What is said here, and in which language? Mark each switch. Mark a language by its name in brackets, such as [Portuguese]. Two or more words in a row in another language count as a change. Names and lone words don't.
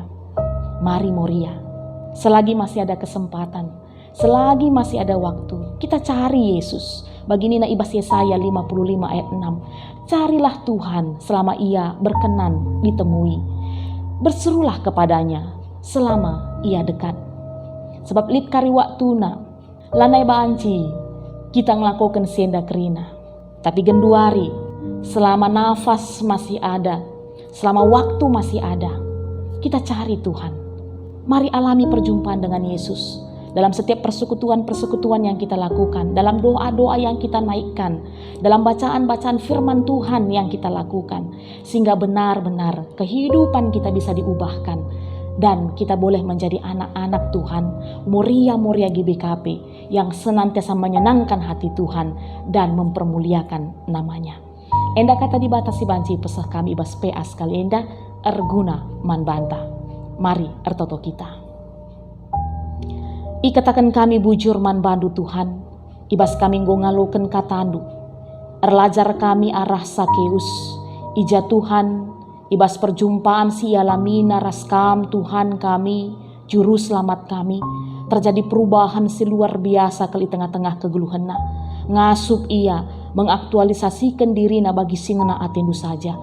[Indonesian] Mari Moria, selagi masih ada kesempatan, selagi masih ada waktu, kita cari Yesus. Begini ibas Yesaya 55 ayat 6. Carilah Tuhan selama ia berkenan ditemui. Berserulah kepadanya selama ia dekat. [Batak Karo] Sebab lit kari waktuna, lanai banci, kita ngelakukan senda kerina. Tapi genduari, [Indonesian] selama nafas masih ada, selama waktu masih ada, kita cari Tuhan. Mari alami perjumpaan dengan Yesus. Dalam setiap persekutuan-persekutuan yang kita lakukan, dalam doa-doa yang kita naikkan, dalam bacaan-bacaan firman Tuhan yang kita lakukan, sehingga benar-benar kehidupan kita bisa diubahkan dan kita boleh menjadi anak-anak Tuhan, Moria GBKP yang senantiasa menyenangkan hati Tuhan dan mempermuliakan namanya. [Batak Karo] Enda kata dibatasi banci pesah kami bas PA sekali enda erguna manbanta. Mari ertoto kita. Ikatakan kami bujur man bandu Tuhan, ibas kami ngaloken katandu, erlajar kami arah Sakeus, ija Tuhan, ibas perjumpaan si alamina raskam Tuhan kami, juru selamat kami, [Indonesian] terjadi perubahan si luar biasa ke tengah-tengah [Batak Karo] kegeluhena, ngasup ia, mengaktualisasikan dirina bagi singena atendu saja.